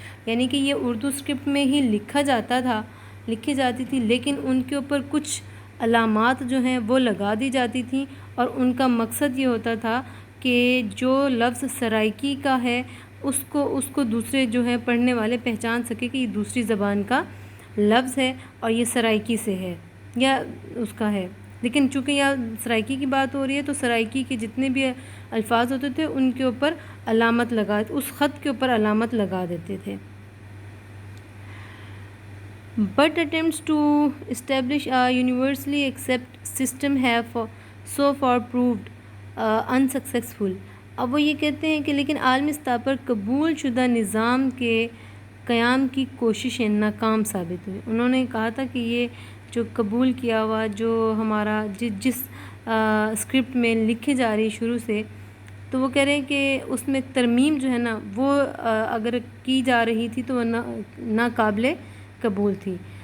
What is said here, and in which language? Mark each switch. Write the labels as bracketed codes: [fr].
[ur] یعنی کہ یہ اردو اسکرپٹ میں ہی لکھی جاتی تھی، لیکن ان کے اوپر کچھ علامات جو ہیں وہ لگا دی جاتی تھیں، اور ان کا مقصد یہ ہوتا تھا کہ جو لفظ سرائکی کا ہے اس کو دوسرے جو ہے پڑھنے والے پہچان سکے کہ یہ دوسری زبان کا لفظ ہے اور یہ سرائکی سے ہے یا اس کا ہے. لیکن چونکہ یہاں سرائکی کی بات ہو رہی ہے تو سرائکی کے جتنے بھی الفاظ ہوتے تھے ان کے اوپر اس خط کے اوپر علامت لگا دیتے تھے. [en] But attempts to establish a universally accepted system have so far proved unsuccessful. [ur] اب وہ یہ کہتے ہیں کہ لیکن عالمی سطح پر قبول شدہ نظام کے قیام کی کوششیں ناکام ثابت ہوئی. انہوں نے کہا تھا کہ یہ جو قبول کیا ہوا جو ہمارا جس اسکرپٹ میں لکھی جا رہی شروع سے، تو وہ کہہ رہے ہیں کہ اس میں ترمیم جو ہے نا وہ اگر کی جا رہی تھی تو وہ ناقابل قبول تھی.